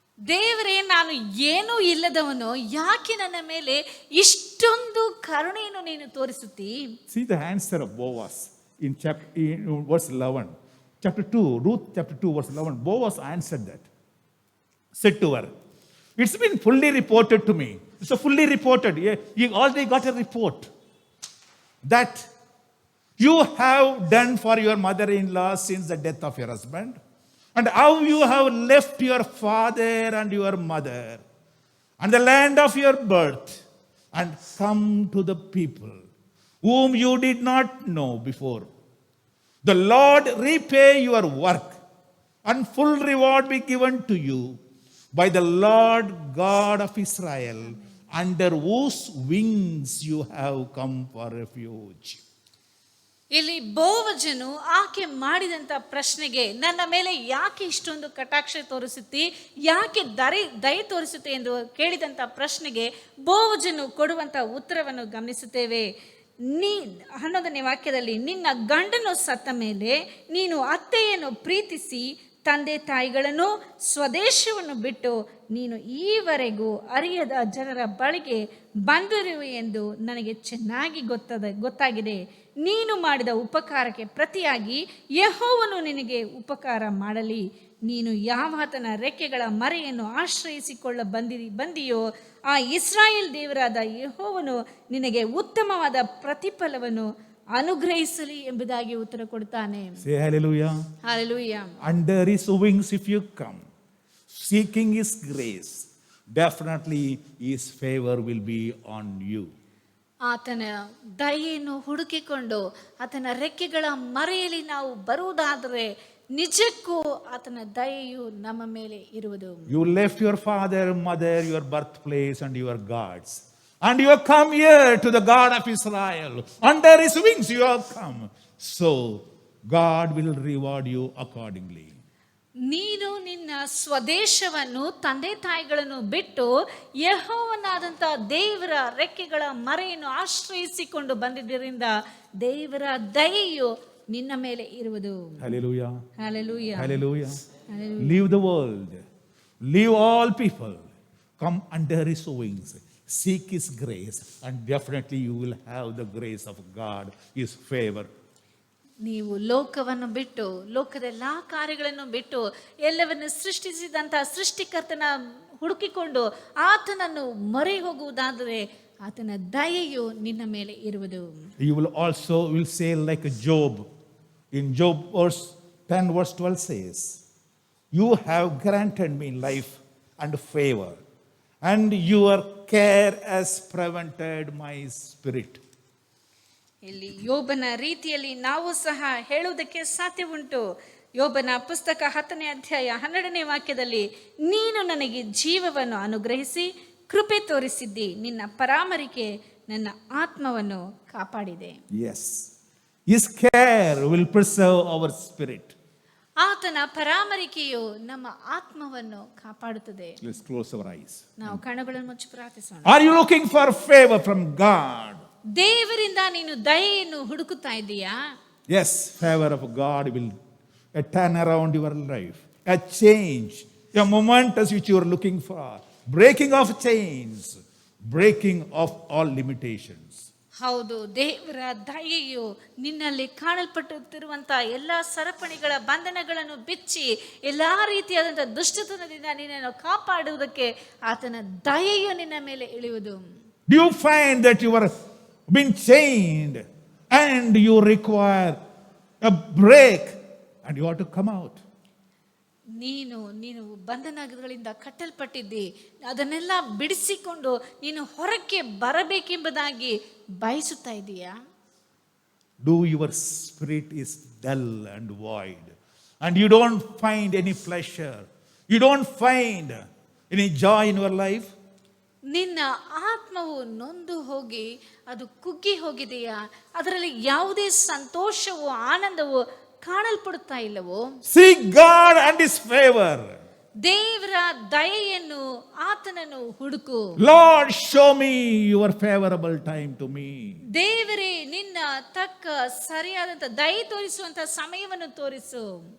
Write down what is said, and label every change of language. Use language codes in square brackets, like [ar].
[kn] ದೇವರೇ, ನಾನು ಏನೂ ಇಲ್ಲದವನು, ಯಾಕೆ ನನ್ನ ಮೇಲೆ ಇಷ್ಟೊಂದು ಕರುಣೆಯನ್ನು ನೀನು ತೋರಿಸುತ್ತಿ? [en] See the answer of Boaz in verse 11. Chapter 2, Ruth chapter 2, verse 11. Boaz answered that. Said to her, it's been fully reported to me. It's fully reported. You already got a report that you have done for your mother-in-law since the death of your husband, and how you have left your father and your mother and the land of your birth and come to the people whom you did not know before. The Lord repay your work and full reward be given to you by the Lord God of Israel, under whose wings you have come for refuge. [kn] ಇಲ್ಲಿ ಬೋವಜನು ಆಕೆ ಮಾಡಿದಂತ ಪ್ರಶ್ನೆಗೆ, ನನ್ನ ಮೇಲೆ ಯಾಕೆ ಇಷ್ಟೊಂದು ಕಟಾಕ್ಷ ತೋರಿಸುತ್ತಿ, ಯಾಕೆ ದಯೆ ತೋರಿಸುತ್ತೆ ಎಂದು ಕೇಳಿದಂತ ಪ್ರಶ್ನೆಗೆ ಬೋವಜನು ಕೊಡುವಂತ ಉತ್ತರವನ್ನು ಗಮನಿಸುತ್ತೇವೆ. 11ನೇ ವಾಕ್ಯದಲ್ಲಿ, ನಿನ್ನ ಗಂಡನು ಸತ್ತ ಮೇಲೆ ನೀನು ಅತ್ತೆಯನ್ನು ಪ್ರೀತಿಸಿ ತಂದೆ ತಾಯಿಗಳನ್ನು ಸ್ವದೇಶವನ್ನು ಬಿಟ್ಟು ನೀನು ಈವರೆಗೂ ಅರಿಯದ ಜನರ ಬಳಿಗೆ ಬಂದಿರುವೆ ಎಂದು ನನಗೆ ಚೆನ್ನಾಗಿ ಗೊತ್ತಾಗಿದೆ. ನೀನು ಮಾಡಿದ ಉಪಕಾರಕ್ಕೆ ಪ್ರತಿಯಾಗಿ ಯೆಹೋವನು ನಿನಗೆ ಉಪಕಾರ ಮಾಡಲಿ. ನೀನು ಯಾವಾತನ ರೆಕ್ಕೆಗಳ ಮರೆಯನ್ನು ಆಶ್ರಯಿಸಿಕೊಳ್ಳ ಬಂದಿಯೋ ಆ ಇಸ್ರಾಯೇಲ್ ದೇವರಾದ ಯೆಹೋವನು ನಿನಗೆ ಉತ್ತಮವಾದ ಪ್ರತಿಫಲವನ್ನು ಅನುಗ್ರಹಿಸಲಿ ಎಂಬುದಾಗಿ ಉತ್ತರ ಕೊಡ್ತಾನೆ. [en] Say hallelujah. Hallelujah. Under his wings if you come, seeking his grace, definitely his favor will be on you. [kn] ಆತನ ದಯೆಯನ್ನು ಹುಡುಕಿಕೊಂಡು ಆತನ ರೆಕ್ಕೆಗಳ ಮರೆಯಲ್ಲಿ ನಾವು ಬರುವುದಾದರೆ ನಿಜಕ್ಕೂ ಆತನ ದಯೆಯು ನಮ್ಮ ಮೇಲೆ ಇರುವುದು. [en] You left your father, mother, your birthplace and your gods, and you have come here to the God of Israel. Under his wings you have come. So God will reward you accordingly. [kn] ನೀನು ನಿನ್ನ ಸ್ವದೇಶವನ್ನು, ತಂದೆ ತಾಯಿಗಳನ್ನು ಬಿಟ್ಟು ಯೆಹೋವನಾದಂಥ ದೇವರ ರೆಕ್ಕೆಗಳ ಮರೆಯನ್ನು ಆಶ್ರಯಿಸಿಕೊಂಡು ಬಂದಿದ್ದರಿಂದ ದೇವರ ದಯೆಯು ನಿನ್ನ ಮೇಲೆ ಇರುವುದು. [en] Hallelujah. Hallelujah. Hallelujah. Leave the world. Leave all people. Come under his wings. Seek his grace, and definitely you will have the grace of God, his favor. [kn] ನೀವು ಲೋಕವನ್ನು ಬಿಟ್ಟು, ಲೋಕದ ಎಲ್ಲ ಕಾರ್ಯಗಳನ್ನು ಬಿಟ್ಟು, ಎಲ್ಲವನ್ನು ಸೃಷ್ಟಿಸಿದಂಥ ಸೃಷ್ಟಿಕರ್ತನ ಹುಡುಕಿಕೊಂಡು ಆತನನ್ನು ಮೊರೆ ಹೋಗುವುದಾದರೆ ಆತನ ದಯೆಯು ನಿನ್ನ ಮೇಲೆ ಇರುವುದು. [en] You will say like Job. In Job 10 verse 12 says, you have granted me life and favor, and your care has prevented my spirit. [kn] ಇಲ್ಲಿ ಯೋಬನ ರೀತಿಯಲ್ಲಿ ನಾವು ಸಹ ಹೇಳುವುದಕ್ಕೆ ಸಾಧ್ಯ ಉಂಟು. ಯೋಬನ ಪುಸ್ತಕ 10ನೇ ಅಧ್ಯಾಯ 12ನೇ ವಾಕ್ಯದಲ್ಲಿ, ನೀನು ನನಗೆ ಜೀವವನ್ನು ಅನುಗ್ರಹಿಸಿ ಕೃಪೆ ತೋರಿಸಿದ್ದಿ, ನಿನ್ನ ಪರಾಮರಿಕೆ ನನ್ನ ಆತ್ಮವನ್ನು ಕಾಪಾಡಿದೆ. [en] Yes, his care will preserve our spirit. [kn] ಆತನ ಪರಾಮರಿಕೆಯು ನಮ್ಮ ಆತ್ಮವನ್ನು ಕಾಪಾಡುತ್ತದೆ. [en] Let's close our eyes. [kn] ನಾವು ಕಣ್ಣುಗಳನ್ನು ಮುಚ್ಚಿ ಪ್ರಾರ್ಥಿಸೋಣ. [en] Are you looking for favor from God? [kn] ದೇವರಿಂದ ನೀನು ದಯೆಯನ್ನು ಹುಡುಕುತ್ತಾ ಇದ್ದೀಯಾ? [en] Yes, favor of God will turn around your life. A change, a momentous which you are looking for. Breaking of chains, breaking of all limitations. [kn] ಹೌದು, ದೇವರ ದಯೆಯು ನಿನ್ನಲ್ಲಿ ಕಾಣಲ್ಪಟ್ಟುತ್ತಿರುವಂತಹ ಎಲ್ಲಾ ಸರಪಣಿಗಳ ಬಂಧನಗಳನ್ನು ಬಿಚ್ಚಿ ಎಲ್ಲಾ ರೀತಿಯಾದಂತಹ ದುಷ್ಟತನದಿಂದ ನಿನ್ನನ್ನು ಕಾಪಾಡುವುದಕ್ಕೆ ಆತನ ದಯೆಯು ನಿನ್ನ ಮೇಲೆ ಇಳಿಯುವುದು. [en] Do you find that you are being chained and you require a break and you have to come out? [kn] ನೀನು ಬಂಧನಗಳಿಂದ ಕಟ್ಟಲ್ಪಟ್ಟಿದ್ದಿ, ಅದನ್ನೆಲ್ಲ ಬಿಡಿಸಿಕೊಂಡು ನೀನು ಹೊರಕ್ಕೆ ಬರಬೇಕೆಂಬುದಾಗಿ ಬಯಸುತ್ತಾ ಇದೀಯಾ? [en] Do your spirit is dull and void and you don't find any pleasure, you don't find any joy in your life? [kn] ನಿನ್ನ ಆತ್ಮವು ನೊಂದು ಹೋಗಿ ಅದು ಕುಗ್ಗಿ ಹೋಗಿದೆಯಾ? ಅದರಲ್ಲಿ ಯಾವುದೇ ಸಂತೋಷವೋ ಆನಂದವೋ ಕಾಣಲ್ಪಡುತ್ತಾ ಇಲ್ಲವೋ? [en] Seek God and His favor. [kn] ದೇವರ ದಯೆಯನ್ನು ಆತನನ್ನು ಹುಡುಕು. [en] Lord, show me your favorable time to me. [kn] ದೇವರೇ, ನಿನ್ನ ತಕ್ಕ ಸರಿಯಾದಂತ ದಯೆ ತೋರಿಸುವಂತ ಸಮಯವನ್ನು ತೋರಿಸು.